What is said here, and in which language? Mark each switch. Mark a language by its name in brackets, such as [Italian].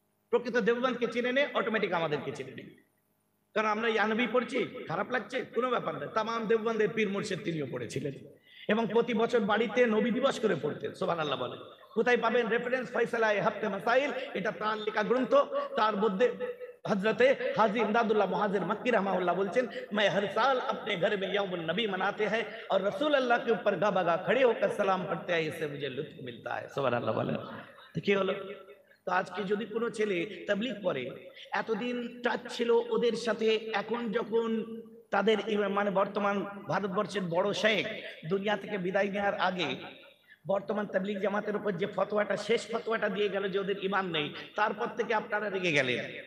[Bangla] প্রকৃত দেওবন্দকে চিনে নে, অটোমেটিক আমাদেরকে চিনে নে। কারণ আমরা ইয়ানবী পড়ছি, খারাপ লাগছে, কোনো ব্যাপার না। তামাম দেওবন্দের পীর মুর্শিদ তিনিও পড়েছিলেন, এবং প্রতি বছর বাড়িতে নবী দিবস করে পড়তেন। সুবহানাল্লাহ বলেন। কোথায় পাবেন রেফারেন্স? ফয়সালা হাফতে মাসাইল, এটা তার লেখা গ্রন্থ। তার মধ্যে [Hindi] हजरत हाजी इमदादुल्लाह मुहाजिर मक्की रहमाहुल्लाह बोलছেন, मैं हर साल अपने घर में यौमुन नबी मनाते हैं और रसूल अल्लाह के ऊपर गाबागा खड़े होकर सलाम पढ़ते हैं, इससे मुझे लुत्फ मिलता है। [Bangla] सुबहानाल्लाह বলেন। তো কি হলো? তো আজকে যদি কোনো ছেলে তাবলীগ করে, এতদিন টাচ ছিল ওদের সাথে, এখন যখন তাদের মানে বর্তমান ভারতবর্ষের বড় শেখ দুনিয়া থেকে বিদায় নেওয়ার আগে বর্তমান তাবলীগ জামাতের উপর যে ফতোয়াটা শেষ ফতোয়াটা দিয়ে গেল যে ওদের ঈমান নেই, তারপর থেকে আপনারা রেগে গেলেন।